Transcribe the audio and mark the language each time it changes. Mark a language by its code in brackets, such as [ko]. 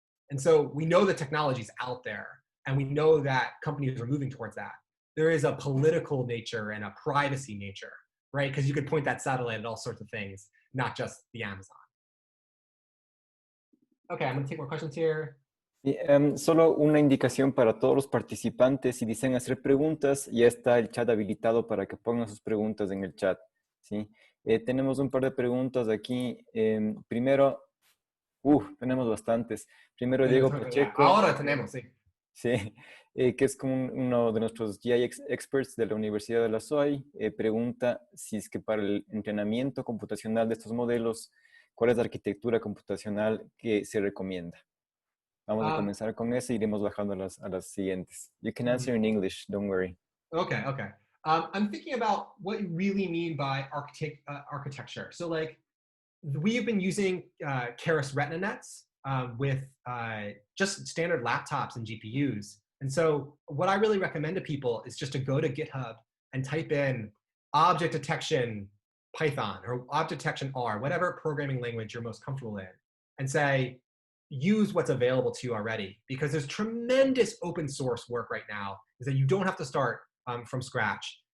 [en] And so we know the technology's out there, and we know that companies are moving towards that. There is a political nature and a privacy nature, right? Because you could point that satellite at all sorts of things, not just the Amazon. Okay, I'm going to take more questions here. [es] Solo una indicación para todos los participantes. Si desean hacer preguntas, ya está el chat habilitado para que pongan sus preguntas en el chat, ¿sí? Tenemos un par de preguntas aquí. Primero, tenemos bastantes. Primero, Diego Pacheco. Ahora tenemos, sí. Sí, que es como uno de nuestros GI experts de la Universidad de la SOAI, pregunta si es que para el entrenamiento computacional de estos modelos, ¿cuál es la arquitectura computacional que se recomienda? Vamos a comenzar con eso y iremos bajando a las siguientes. [en] You can answer in English, don't worry. Okay. I'm thinking about what you really mean by architecture. So like, we've been using Keras Retina nets with just standard laptops and GPUs. And so what I really recommend to people is just to go to GitHub and type in object detection Python or object detection R, whatever programming language you're most comfortable in, and say, use what's available to you already, because there's tremendous open source work right now is that you don't have to start from scratch.